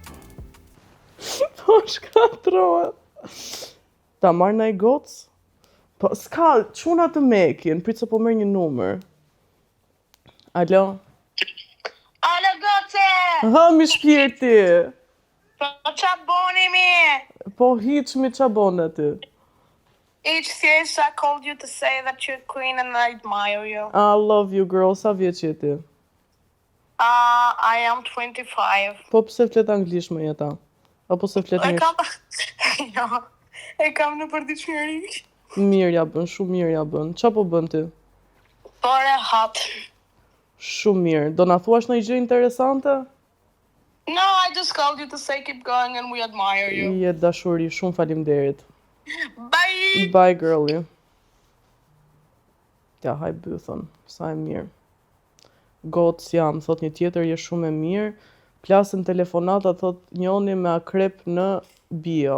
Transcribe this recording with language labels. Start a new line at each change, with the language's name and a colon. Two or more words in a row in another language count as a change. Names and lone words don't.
Albanian: Po shkatrohet. Ta marr ndaj gocë? Po s'ka, çuna të mekin, prit se po merr një numër. Alo? Alo, goce! Ha, mi shpirti! Po qa boni mi? Po hiç mi qa bone ty?
English: Each thjesht I called you to say that you're queen and I admire you. I love you girl,
Albanian: sa vjeç je ti?
English: I am 25.
Albanian: Po pse flet anglisht më jeta? Apo se flet E mirë? kam... jo, e kam në përditshmëri. Mirë ja bën, shumë mirë ja bën. Qa po bën ti? Por e hot. Shumë mirë. Do na thuash ndonjë gjë interesante?
English: No, I just called you to say keep going and we admire you.
Albanian: Je dashuri, shumë faleminderit.
English: Bye! Bye girlie.
Albanian: Ja, haj bythën, sa e mirë. Goc jam, thot një tjetër, je shumë e mirë. Plasën telefonata, thot njoni me akrep në bio.